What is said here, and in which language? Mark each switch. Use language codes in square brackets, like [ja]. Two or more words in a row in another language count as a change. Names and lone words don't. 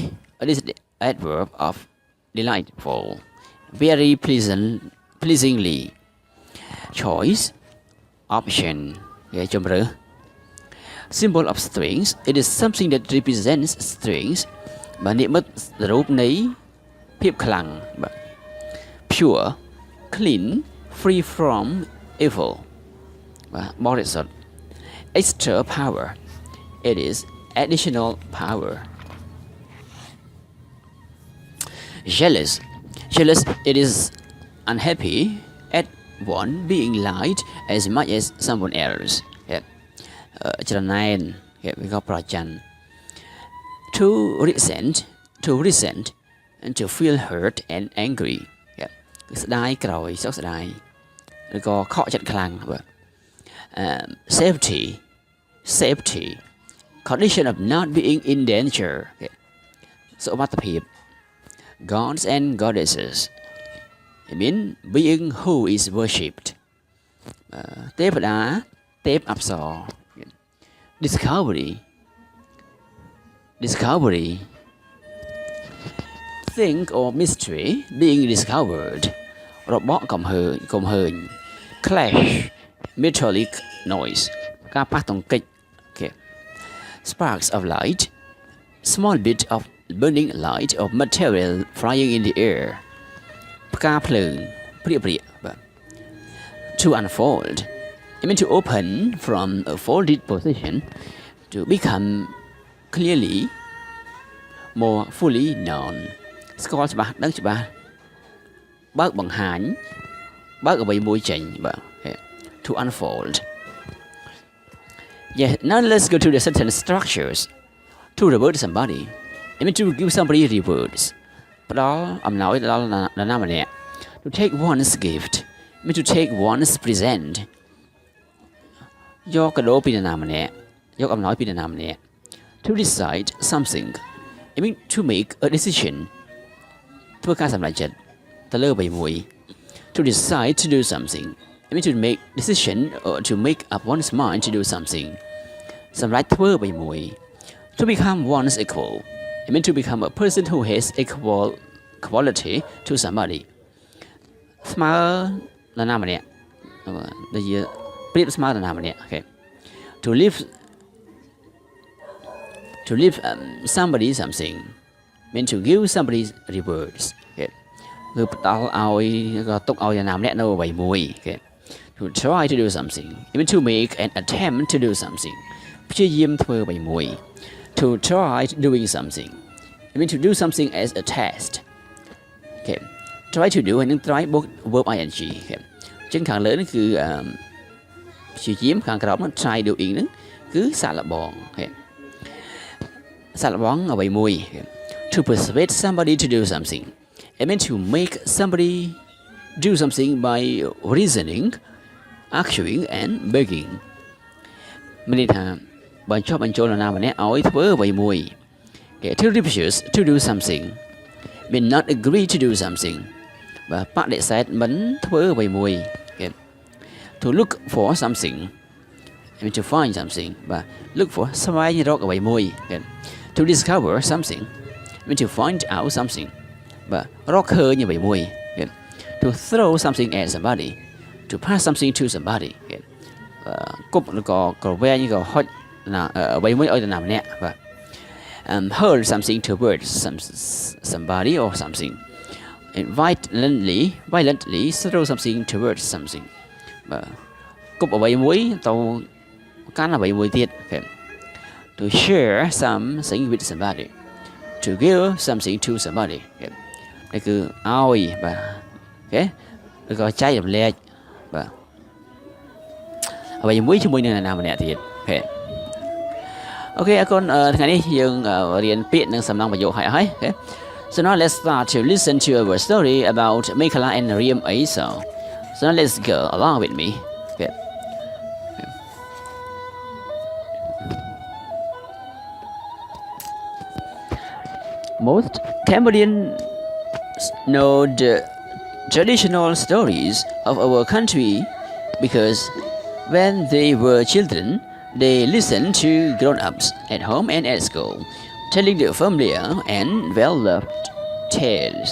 [en] it is the adverb of delightful very pleasingly choice option ជំរើស symbol of strings it is something that represents strings [km] បាទនិមិត្តរូបនៃភាពខ្លាំងបាទ [en] pure clean free from evil [km] បាទបរិសុទ្ធ [en] extra power it is additional power jealous it is unhappy at one being liked as much as someone else [km] ច្រណែនវាក៏ប្រច័ណ្ឌ [en] to resent and to feel hurt and angry [km] គឺស្ដាយក្រោយសោកស្ដាយឬក៏ខកចិត្តខ្លាំងបាទ [en] safety condition of not being in danger សុវត្ថិភាព gods and goddesses it means being who is worshipped [km] ទេវតាទេពអប្សរ [en] discovery thing or mystery being discovered [km] របស់កំហើញ [en] clash metallic noise [km] ការប៉ះទង្គិច [en] okay. Sparks of light small bit of burning light of material flying in the air [km] ផ្កាភ្លើងព្រាកបាទ [en] to unfold it means to open from a folded position to become clearly more fully known [km] ស្គាល់ច្បាស់ដឹងច្បាស់បើកបង្ហាញបើកអ្វីមួយចេញបាទ [en] to unfold. Yeah, now let's go to the sentence structures. To reward somebody it means to give somebody rewards [km] ផ្ដល់អំណោយដល់នរណាម្នាក់ [en] to take one's gift it means to take one's present [km] យកកាដូពីនរណាម្នាក់យកអំណោយពីនរណាម្នាក់ [en] to decide something it means to make a decision [km] ធ្វើការសម្រេចចិត្តទៅលើអ្វីមួយ [en] to decide to do something it means to make decision or to make up one's mind to do something [km] សម្រេចធ្វើអ្វីមួយ [en] to become one's equal it means to become a person who has equal quality to somebody [km] ស្មើនរណាម្នាក់ដូចជាប្រៀបស្មើនរណាម្នាក់ [en] okay to give somebody something mean to give somebody rewards okay [km] គឺផ្ដល់ឲ្យក៏ទុកឲ្យនរណាម្នាក់នៅអ្វីមួយ [en] okay to try to do something it means to make an attempt to do something [km] ព្យាយាមធ្វើអ្វីមួយ [en] to try doing something it means to do something as a test okay try to do [km] ហើយនឹង [en] try បូក verb ing okay [km] ចឹងខាងលើនេះគឺព្យាយាមខាងក្រោមនោះ [en] try doing [km] ហ្នឹងគឺសាកល្បង [en] okay [km] សាកល្បងអ្វីមួយ [en] okay. To persuade somebody to do something it means to make somebody do something by reasoning arguing and begging [km] មានន័យថាបញ្ចុះបញ្ចូលនរណាម្នាក់ឲ្យធ្វើអ្វីមួយ [en] okay. To refuse to do something mean not agree to do something [km] បាទបដិសេធមិនធ្វើអ្វីមួយ [en] okay. To look for something I mean to find something បាទ look for [km] ស្វែងរកអ្វីមួយ [en] okay. To discover something I mean to find out something [km] បាទរកឃើញអ្វីមួយ [en] okay. To throw something at somebody to pass something to somebody [km] គប់ឬក៏ក្រវែងក៏ហុចណាអ្វីមួយឲ្យនរណាម្នាក់បាទ [en] hurl something towards somebody or something and violently throw something towards something [km] បាទគប់អ្វីមួយទៅកាន់អ្វីមួយទៀត [en] okay. To share something with somebody to give something to somebody [km] នេះគឺឲ្យបាទ [en] okay [km] ឬក៏ចែករំលែកបាទអ្វីមួយជាមួយនឹងនរណាម្នាក់ទៀត [en] okay [km] អូខេអរគុណថ្ងៃនេះយើងរៀនពាក្យនិងសំណង់ប្រយោគហើយ [en] okay so now let's start to listen to our story about Mekala and Riem Esau so now let's go along with me okay most Cambodians know the traditional stories of our country because when they were children, they listened to grown-ups at home and at school, telling the familiar and well-loved tales.